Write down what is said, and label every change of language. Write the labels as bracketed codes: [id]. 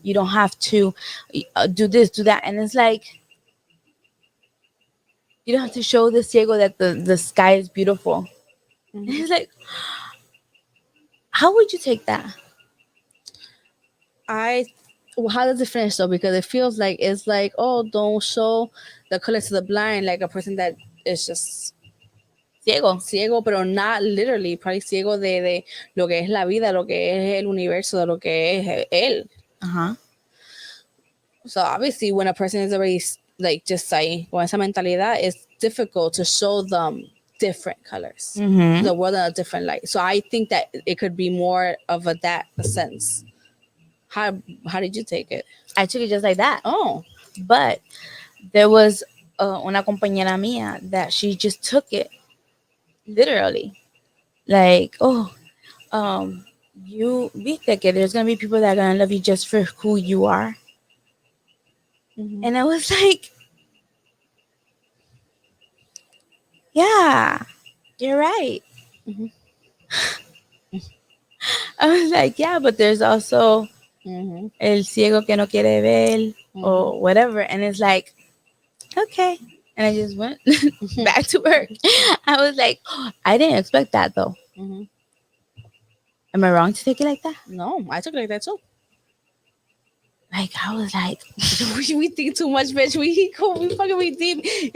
[en] You don't have to do this, do that. And it's like, you don't have to show the ciego that the sky is beautiful. And Mhm. it's like, how would you take that? Well, how does it finish though? Because it feels like it's like, oh, don't show the color to the blind, like a person that is just [es] Ciego. ciego, pero not literally, probably ciego de lo que es la vida, lo que es el universo, de lo que es él. Uh-huh. [en] So obviously, when a person is already like just saying, con esa mentalidad, it's difficult to show them different colors, Mm-hmm. the world in a different light. So I think that it could be more of that sense. How did you take it? I took it just like that. Oh, But there was una compañera mía that she just took it literally. Like, oh, you viste que there's gonna be people that are gonna love you just for who you are. mm-hmm. And I was like, yeah, you're right. Mm-hmm. I was like, yeah, but there's also Mm-hmm. [es] el ciego que no quiere ver or whatever. [en] And it's like, okay. And I just went back to work. I was like, oh, I didn't expect that though. Mm-hmm. Am I wrong to take it like that? No, I took it like that too. Like, I was like, we think too much, bitch. We fucking we deep.